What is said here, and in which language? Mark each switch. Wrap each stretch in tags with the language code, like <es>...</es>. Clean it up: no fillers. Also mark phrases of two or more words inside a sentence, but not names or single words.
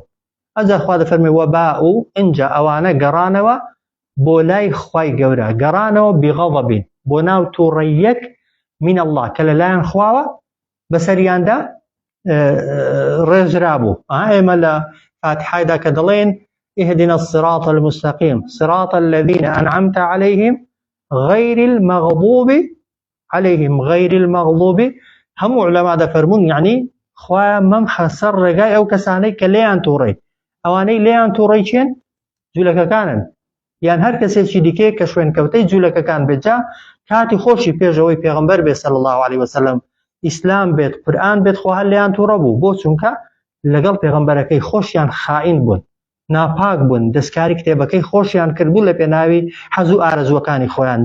<ckb>ئەجا خوا دەفەرمێ وەباء و ئینجا ئەوانە گەڕانەوە بۆ لای خوای گەورە، گەڕانەوە بغەضەبین بۆ ناو تووڕەیەک من الله کە لەلایەن خواوە بەسەریاندا ڕێژرا بوو. ئێمە لە فاتحایدا کە دەڵێن</ckb> <ar>اهدنا الصراط المستقيم صراط الذين أنعمت عليهم غير المغضوب عليهم غير المغضوب، هم علماء</ar> <ckb>دەفەرمون یعنی خوا مەمخە سەر ڕێگای ئەو کەسانەی کە لێیان تووڕێ، ئەوانەی لێیان تووڕێ چێن؟ جوولەکەکانن، یان هەر کەسێکی دیکەیە کە شوێنکەوتەی جوولەکەکان بێت. جا کاتی خۆشی پێشەوەی پێغەمبەر بێت</ckb> <ar>صلی الله عليه وسلم،</ar> <ckb>ئیسلام بێت، قورئان بێت، خوا هەر لێیان تووڕە بوو، بۆ چونکە لەگەڵ پێغەمبەرەکەی خۆشیان خائین بوون، ناپاک بوون، دەستکاری کتێبەکەی خۆشیان کردبوو لە پێناوی حەز و ئارەزوەکانی خۆیان.</ckb>